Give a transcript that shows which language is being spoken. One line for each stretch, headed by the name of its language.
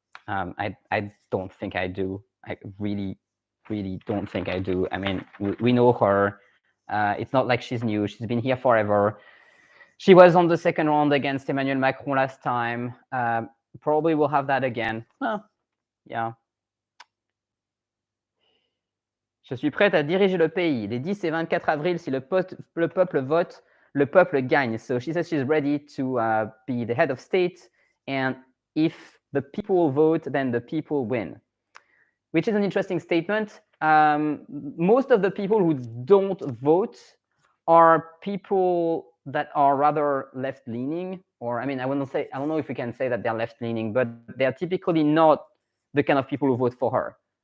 English: I don't think I do. I really don't think I do. I mean, we know her. It's not like she's new. She's been here forever. She was on the second round against Emmanuel Macron last time. Probably will have that again. Well, yeah.
French: Je suis prête à diriger le pays. Les 10 et 24 avril, si le peuple vote, le peuple gagne.
English: So she says she's ready to be the head of state. And if the people vote, then the people win. Which is an interesting statement. Most of the people who don't vote are people that are rather left-leaning, or I mean, I don't know if we can say that they're left-leaning, but they're typically not the kind of people who vote for her.